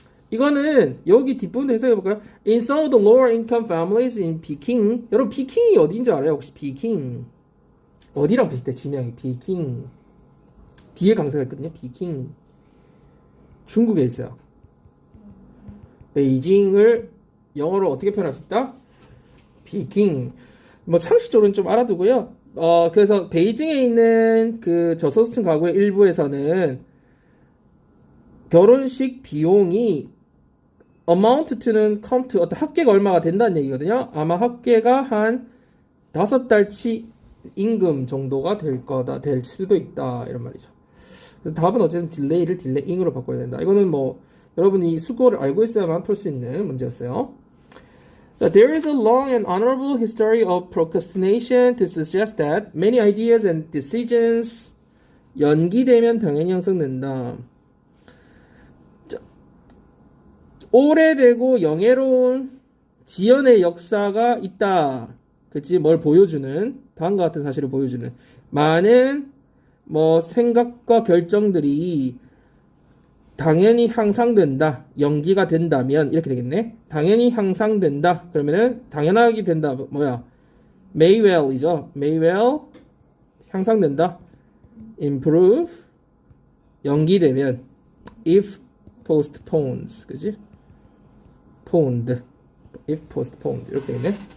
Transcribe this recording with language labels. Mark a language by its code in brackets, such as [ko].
[ko] 이거는 여기 뒷부분 해석해 볼까요? [en] In some of the lower income families in Peking. [ko] 여러분 피킹이 어디인지 알아요? 혹시 피킹 어디랑 비슷해? 지명이 피킹. 뒤에 강사가 있거든요. 피킹. 중국에 있어요. 베이징을 영어로 어떻게 표현할 수 있다? 피킹. 뭐 상식적으로는 좀 알아두고요. 그래서 베이징에 있는 그 저소득층 가구의 일부에서는 결혼식 비용이 [en] amount to는 come to [ko] 어떤 합계가 얼마가 된다는 얘기거든요. 아마 합계가 한 5달치 임금 정도가 될 수도 있다 이런 말이죠. 그래서 답은 어쨌든 딜레이를 딜레잉으로 바꿔야 된다. 이거는 뭐 여러분이 수고를 알고 있어야만 풀 수 있는 문제였어요. [en] So there is a long and honorable history of procrastination to suggest that many ideas and decisions [ko] 연기되면 당연히 형성된다. 자, 오래되고 영예로운 지연의 역사가 있다. 그치? 뭘 보여주는 다음과 같은 사실을 보여주는 많은 뭐 생각과 결정들이 당연히 향상된다. 연기가 된다면 이렇게 되겠네. 당연히 향상된다. 그러면은 당연하게 된다. 뭐야? [en] may well [ko] 이죠. [en] may well [ko] 향상된다. [en] improve [ko] 연기되면 [en] if postpones 그지? postponed if postponed [ko] 이렇게 되네.